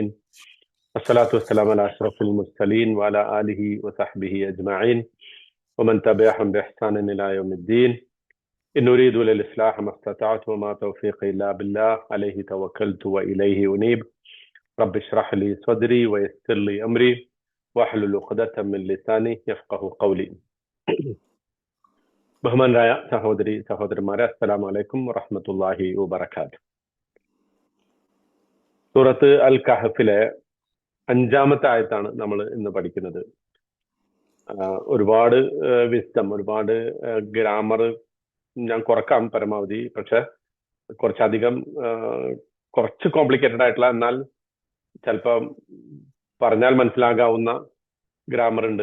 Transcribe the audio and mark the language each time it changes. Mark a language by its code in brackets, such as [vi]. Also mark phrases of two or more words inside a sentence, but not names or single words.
[ar] الصلاة والسلام على أشرف المرسلين وعلى آله وصحبه أجمعين ومن تبعهم بإحسان إلى يوم الدين. إن أريد للإصلاح ما استطعت وما توفيقي إلا بالله عليه توكلت وإليه أنيب. رب اشرح لي صدري ويسر لي أمري واحلل عقدة من لساني يفقه قولي. [ml] ബഹുമാനരായ സഹോദരന്മാരെ, [ar] السلام عليكم ورحمة الله وبركاته. [ml] സൂറത്ത് അൽ കഹഫിലെ 5-ാമത്തെ ആയത്താണ് നമ്മൾ ഇന്ന് പഠിക്കുന്നത്. ഒരുപാട് വിസ്ഡം, ഒരുപാട് ഗ്രാമർ ഞാൻ കുറക്കാം പരമാവധി, പക്ഷെ കുറച്ച് കോംപ്ലിക്കേറ്റഡ് ആയിട്ടുള്ള, എന്നാൽ ചിലപ്പോൾ പറഞ്ഞാൽ മനസ്സിലാകാവുന്ന ഗ്രാമർ ഉണ്ട്.